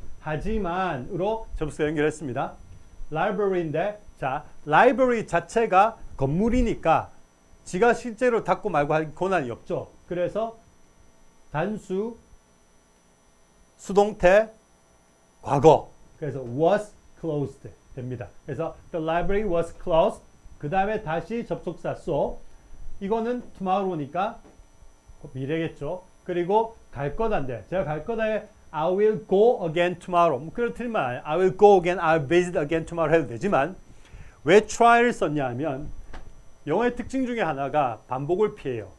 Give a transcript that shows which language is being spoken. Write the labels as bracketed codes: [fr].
[ko] 하지만으로 접수가 연결했습니다. library인데 자, library 자체가 건물이니까 지가 실제로 닫고 말고 할 권한이 없죠. 그래서 단수 수동태 과거. 그래서 was closed 됩니다. 그래서 [en] the library was closed. [ko] 그 다음에 다시 접속사 so. 이거는 tomorrow니까 미래겠죠. 그리고 갈 거다인데 제가 갈 거다에 [en] I will go again tomorrow. [ko] 뭐 그렇지만 [en] I will go again, I will visit again tomorrow [ko] 해도 되지만 왜 try를 썼냐 하면 영어의 특징 중에 하나가 반복을 피해요.